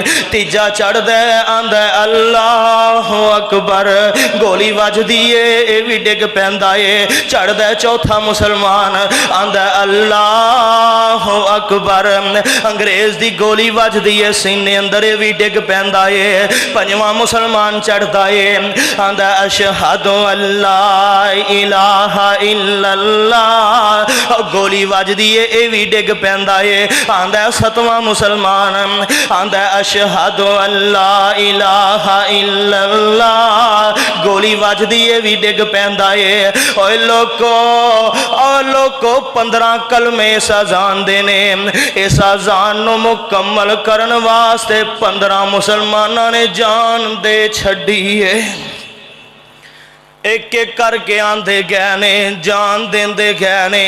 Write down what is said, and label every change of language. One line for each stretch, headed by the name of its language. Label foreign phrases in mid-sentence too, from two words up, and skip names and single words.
Punjabi: تیجا چڑھدا آندا
Arabic: الله أكبر,
Punjabi: گولی وجدی ہے، یہ بھی ڈگ پیندا ہے. چڑھدا چوتھا مسلمان آندا
Arabic: الله أكبر.
Punjabi: انگریز دی گولی وجدی ہے سینے اندر، بھی ڈگ پیندا ہے. پنجواں مسلمان چڑھتا ہے، آندا
Arabic: أشهد أن لا إله إلا الله.
Punjabi: گولی وجدی ہے، یہ بھی ڈگ پیندا ہے. آندا ستواں مسلمان، آندا
Arabic: أشهد أن لا إله إلا الله.
Punjabi: گولی وجدی ہے، بھی ڈگ پیندا ہے۔ اوئے لوکو 15 کلمے اس اذان دے نے. اس اذان نوں مکمل کرن واسطے 15 مسلماناں نے جان دے چھڈی ہے. ایک ایک کرکے آندے گئے نے، جان دیندے گئے نے.